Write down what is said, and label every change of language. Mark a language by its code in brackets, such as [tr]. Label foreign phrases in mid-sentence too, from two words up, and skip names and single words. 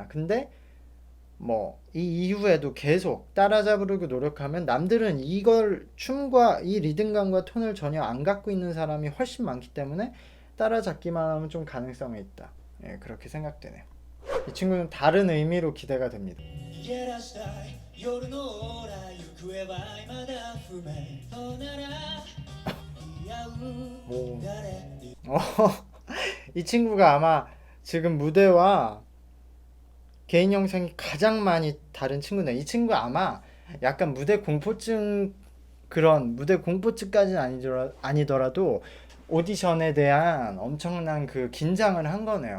[ko] 근데 뭐 이 이후에도 계속 따라잡으려고 노력하면, 남들은 이걸 춤과 이 리듬감과 톤을 전혀 안 갖고 있는 사람이 훨씬 많기 때문에 따라잡기만 하면 좀 가능성이 있다. 예, 그렇게 생각되네요. 이 친구는 다른 의미로 기대가 됩니다. [ja] 逃げ出したい夜のオーラ行方は未だ不明そうなら言い合う [ko] 오. [ja] 誰に [ko] 이 친구가 아마 지금 무대와 개인 영상이 가장 많이 다른 친구네. 이 친구 아마 약간 무대 공포증, 그런 무대 공포증까지는 아니더라도 오디션에 대한 엄청난 그 긴장을 한 거네요.